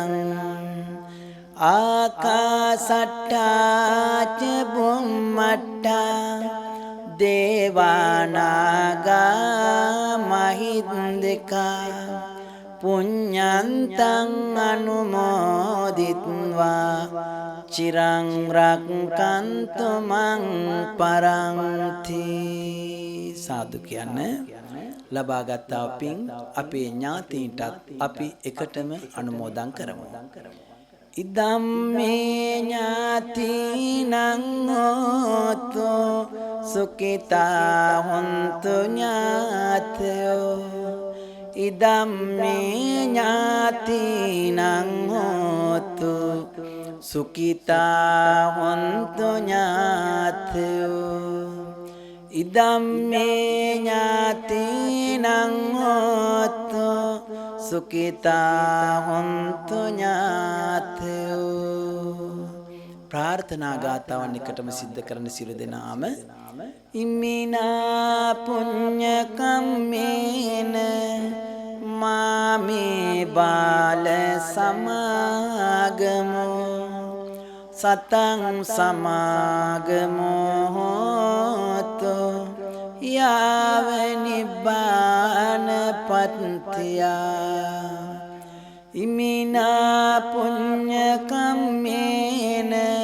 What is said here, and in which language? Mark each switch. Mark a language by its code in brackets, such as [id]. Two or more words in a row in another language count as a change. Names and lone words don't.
[pi] ආකාසට්ටා ච බුම්මට්ටා දේවානාගා මහින්దికා පුඤ්ඤන්තං අනුමෝදිත්වා චිරං රක්ඛන්තු මං පරන්ති. [si] සාදු කියන්න. ලබාගත් පින් අපේ ඥාතීන්ටත් අපි එකටම අනුමෝදන් කරමු. [pi] ඉදම්මේ ඥාතිනං හෝතු සුඛිතා හොන්තු ඥාතයෝ ඉදම්මේ ඥාතිනං හෝතු සුඛිතා හොන්තු ඥාතයෝ ඉදම්මේ ඥාතිනං හෝතු සුඛිතා හොන්තු ඥාතයෝ. [si] ප්‍රාර්ථනා ගාතාවන් එකටම සිද්ධ කරන සියලු දෙනාම [pi] ඉමිනා පුඤ්ඤ කම්මේන මාමේ බාල සමාගමෝ සතං සමාගමෝ හෝතු යාව නිබ්බාන පත්තියා ඉමිනා පුඤ්ඤ කම්මේන